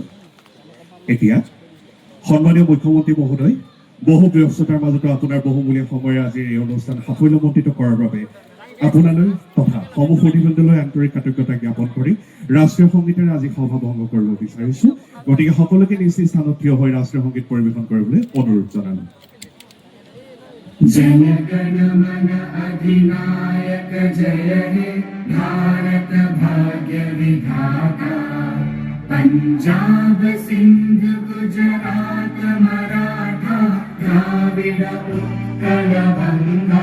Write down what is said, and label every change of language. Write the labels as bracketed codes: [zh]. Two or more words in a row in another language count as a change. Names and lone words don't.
[as] এতিয়া সন্মানীয় মুখ্যমন্ত্ৰী মহোদয়, বহু ব্যস্ততাৰ মাজতো আপোনাৰ বহুমূলীয়া সময়েৰে আজিৰ এই অনুষ্ঠান সাফল্যমণ্ডিত কৰাৰ বাবে আপোনালৈ তথা সমূহ অতিথিলৈ আন্তৰিক কৃতজ্ঞতা জ্ঞাপন কৰি ৰাষ্ট্ৰীয় সংগীতেৰে আজি সভা ভংগ কৰিব বিচাৰিছোঁ। গতিকে সকলোকে নিজ নিজ স্থানত থিয় হৈ ৰাষ্ট্ৰীয় সংগীত পৰিৱেশন কৰিবলৈ অনুৰোধ জনালোঁ। [bn] জন গণ মন অধিনায়ক জয় হে ভারত ভাগ্য বিধাতা। पंजाब सिंध गुजरात मराठा द्राविड उत्कल गंगा।